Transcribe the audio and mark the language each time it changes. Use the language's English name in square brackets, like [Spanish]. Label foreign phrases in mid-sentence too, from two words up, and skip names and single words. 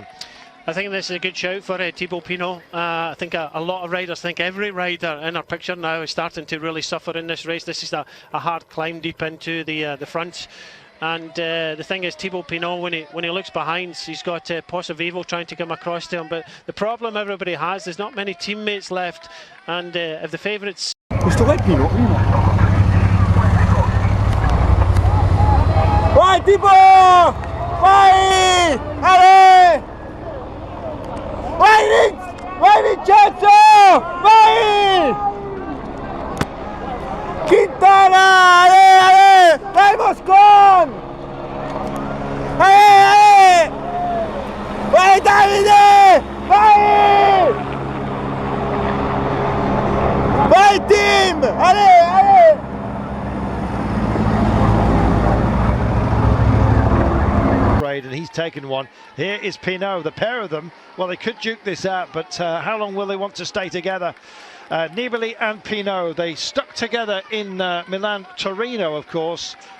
[English] I think this is a good shout for Thibaut Pinot. I think a lot of riders, I think every rider in our picture now is starting to really suffer in this race. This is a hard climb deep into the front. And the thing is, Thibaut Pinot, when he looks behind, he's got Pozzovivo trying to come across to him. But the problem everybody has, there's not many teammates left. And if the favourites... [Italian] Vai Thibaut! Vai! Allez! Vai Vincenzo! Vai! Quintana! [French] Allez, allez! Vai Moscon! Allez, allez! [Italian] Vai Davide! Vai! Vai team! [French] Allez, allez! [English] And he's taken one. Here is Pinot. The pair of them, well, they could duke this out, but how long will they want to stay together? Nibali and Pinot, they stuck together in Milan, Torino, of course.